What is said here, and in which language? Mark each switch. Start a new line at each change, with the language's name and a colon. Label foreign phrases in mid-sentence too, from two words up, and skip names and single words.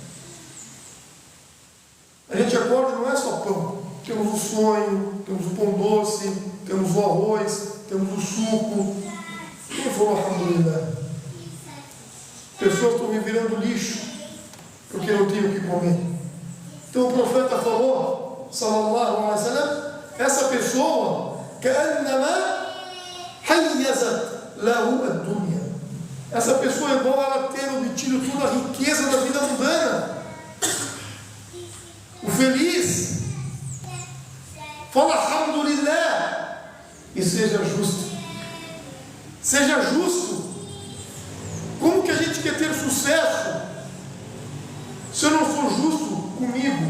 Portuguese: A gente acorda, não é só pão. Temos o sonho, temos o pão doce, temos o arroz, temos o suco. Quem falou alhamdulillah? Pessoas estão me virando lixo porque não tenho o que comer. Então o profeta falou,
Arabic: صلى الله عليه وسلم,
Portuguese: essa pessoa,
Arabic: كأنما حيزت له الدنيا.
Portuguese: Essa pessoa é igual ela ter obtido toda a riqueza da vida mundana. O feliz fala alhamdulillah e seja justo. Seja justo. Como que a gente quer ter sucesso se eu não sou justo comigo?